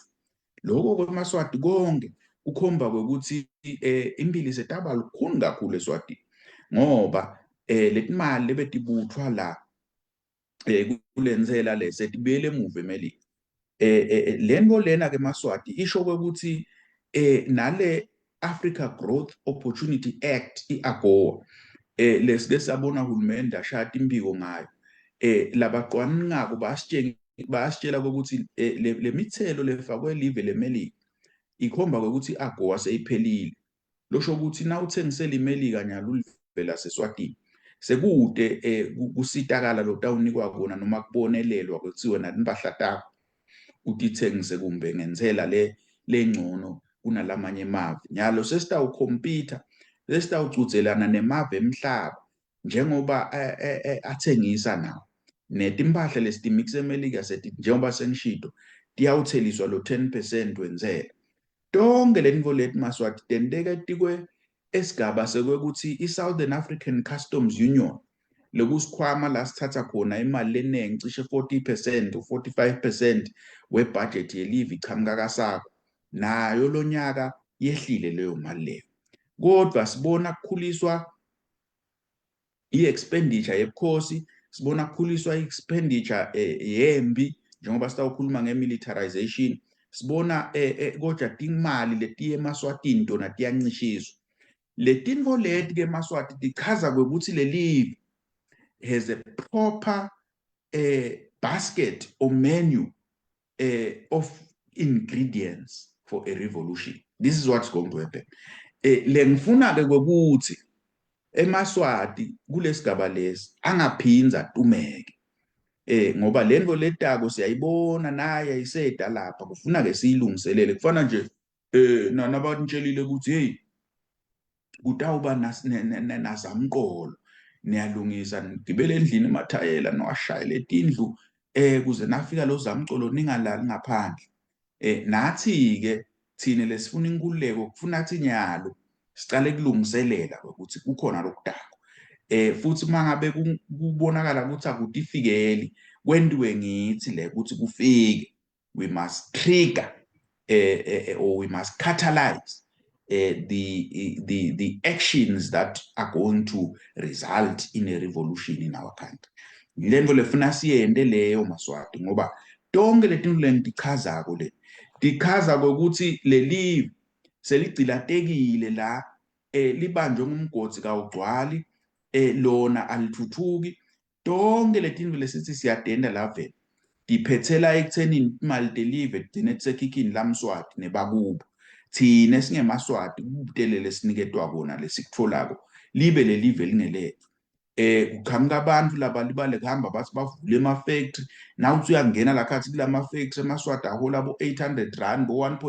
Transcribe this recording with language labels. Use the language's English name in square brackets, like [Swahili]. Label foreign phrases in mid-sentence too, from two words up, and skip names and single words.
[Swati] Lokho kweMaswati konke ukhomba ukuthi impilo setaba lukhuni kakhulu eSwatini, ngoba letimali lebetibuthwa la kulenzela lesetibuyele emuva eMelika. Lento lena ke Maswati isho ukuthi nale Africa Growth Opportunity Act, i-AGOA, lesike sabona uhulumende ashaya impiko ngayo. Labaqwaninqako basitshela ukuthi le mithelo lefakwe live leMelika ikhomba ukuthi i-AGOA seyiphelile. Losho ukuthi na uthengisela iMelika nyalo ulive laseSwatini sekude kusitakala lo tawunikwa kona noma kubonelelwa kuthiwe nathi impahla takho utithengise kumbe ngenzela lengcono kunalamanye emave. Nyalo sesitawukhompyutha, sesitawucudzelana nemave emhlaba njengoba athengisa nawo. Netimpahla lesitimixa eMelika sethi njengoba sengishito tiyawutheliswa lo 10% wenzela. Tonke lenvo leti Maswati tenteka tikwe esigaba sekwekuthi i-Southern African Customs Union lokusikhwama la sithatha khona imali leningi cishe 40% or 45% webudget yelive ichamuka kasakho, nayo lo nyaka yehlile leyo mali leyo. Kodwa sibona kukhuliswa i-expenditure yebukhosi, sibona kukhuliswa i-expenditure yembi njengoba sitawukhuluma nge-militarization. Sibona kodwa timali letiye eMaswatini tona tiyancishiswa. Letinfo leti ke eMaswati tichaza ukuthi le live [English] has a proper basket or menu of ingredients for a revolution. This is what's going to happen. [Swati] Lengifuna ke ukuthi eMaswati kulesigaba lesi angaphinza tumeke. Ngoba lento letako siyayibona naye ayiseda lapha kufuna ke siyilungiselele kufana nje nabatshela ukuthi hey kutawuba nazamqolo niyalungisa nigibele endlini emathayela nowashayela etindlu kuze nafika lo zamcolo ningalali ngaphandle nathi ke thina lesifuna inkululeko kufuna athi nyalo sicale kulungiselela ukuthi kukhona lokudako futhi mangabe kubonakala ukuthi akutifikeli kwendiwe ngithi le ukuthi kufike [English] we must trigger or we must catalyze the actions that are going to result in a revolution in our country. [Swati] Lento lefuna siyende leyo Maswati ngoba tonke letinto lentichazako le tichaza ukuthi leli seligcilatekile la libanjwe ngumgodi kawugcwali lona alithuthuki tonke letinto lesithi siyadenda la vele diphethela ekuthenini imali deliver digcine kusekhikhini laMswati nebakubo thina singeMaswati kubutelele siniketwa kona lesikutholako libe lelive lingelethu kuqhamuka abantu laba libale kuhamba bathi bavule ema-factory nawuthi uyangena la khathi kulama-factory eMaswati ahola bo-800 bo